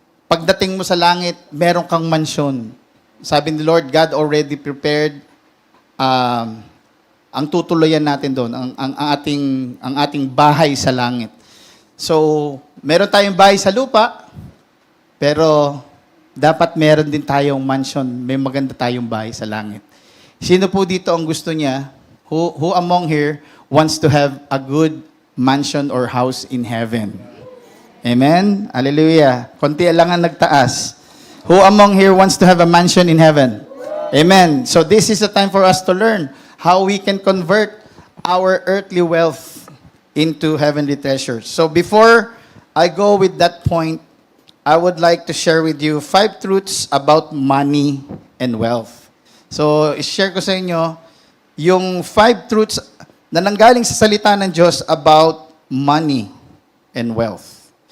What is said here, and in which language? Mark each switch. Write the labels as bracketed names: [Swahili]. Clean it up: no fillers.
[Filipino] Pagdating mo sa langit, meron kang mansyon. Sabi ni Lord, [English] God already prepared [Filipino] ang tutuloyan natin doon, ang ating bahay sa langit. So, meron tayong bahay sa lupa, pero dapat meron din tayong mansion, may maganda tayong bahay sa langit. Sino po dito ang gusto niya? [English] Who among here wants to have a good mansion or house in heaven? Amen? Hallelujah. [Filipino] Konti lang ang nagtaas. [English] Who among here wants to have a mansion in heaven? Amen. So this is the time for us to learn how we can convert our earthly wealth into heavenly treasures. So before I go with that point, I would like to share with you 5 truths about money and wealth. [Filipino] So, i-share ko sa inyo yung 5 truths na nanggaling sa salita ng Diyos [English] about money and wealth.